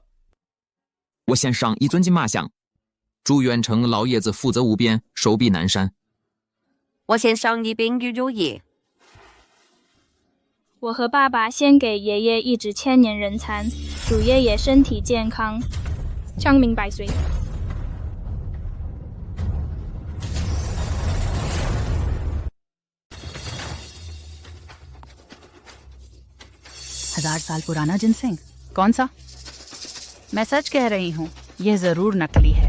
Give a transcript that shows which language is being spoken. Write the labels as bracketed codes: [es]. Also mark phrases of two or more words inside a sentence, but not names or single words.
[zh] 我先上一尊金马像，祝远程老爷子福泽无边，寿比南山。我先上一饼玉如意。我和爸爸先给爷爷一支千年人参，祝爷爷身体健康，长命百岁。 [hi] हजार साल पुराना जिनसिंग? कौन सा? मैं सच कह रही हूँ, यह जरूर नकली है।